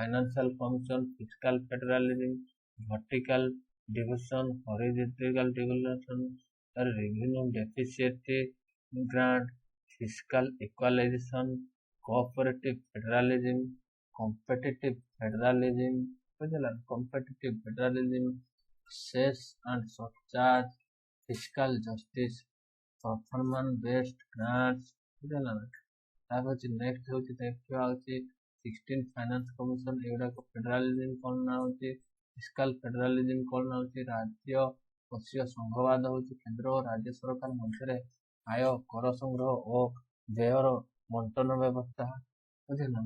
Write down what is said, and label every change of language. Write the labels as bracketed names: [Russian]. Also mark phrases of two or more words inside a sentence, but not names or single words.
[English] financial function, fiscal federalism, vertical division, horizontal division, revenue deficit grant, fiscal equalization, cooperative federalism, competitive federalism, competitive federalism, cess and surcharge, fiscal justice, performance based grants, [Odia] ବୁଝିଲା ନା। ତାପରେ ହଉଛି ନେକ୍ସଟ ହଉଛି ଦେଖିବା ହଉଛି 16 [English] finance commission, [Odia] ଏଗୁଡାକ ଫେଡେରାଲିଜିମ କଣ ନା ହଉଛି [English] fiscal federalism [Odia] କଣ ନା ହଉଛି ରାଜ୍ୟ ପଛୀୟ ସଂଘବାଦ ହଉଛି କେନ୍ଦ୍ର ଓ ରାଜ୍ୟ ସରକାର ମଧ୍ୟରେ ଆୟ, କର ସଂଗ୍ରହ ଓ ବ୍ୟୟର ବଣ୍ଟନ ବ୍ୟବସ୍ଥା, ବୁଝିଲା।